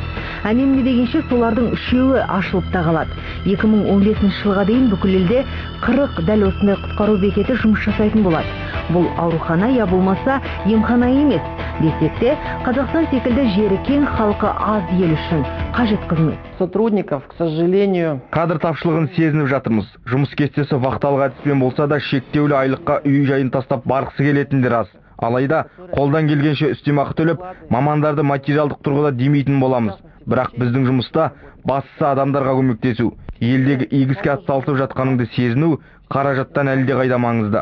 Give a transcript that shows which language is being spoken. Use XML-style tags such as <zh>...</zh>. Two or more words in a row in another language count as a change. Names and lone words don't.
<kk>Әнеміне дегенше солардың 3-і ашылып та қалады. 2015 жылға дейін бүкіл елде 40 дәл осындай құтқару бекеті жұмыс жасайтын болады. Бұл аурухана я болмаса емхана емес. Десек те, Қазақстан секілді жері кең, халқы аз ел үшін қажет қызмет.</kk> <ru>Сотрудников, к сожалению,</ru> <kk>кадр тапшылығын сезініп жатырмыз. Жұмыс кестесі вақталық әдіспен болса да, шектеулі айлыққа үй жайын тастап барғысы келетіндер аз. Алайда, қолдан келгенше үстемақы төлеп, мамандарды материалдық тұрғыда демейтін боламыз. Бірақ біздің жұмыста бастысы адамдарға көмектесу. Елдегі игі іске атсалысып жатқаныңды сезіну қаражаттан әлде қайда маңызды.</kk>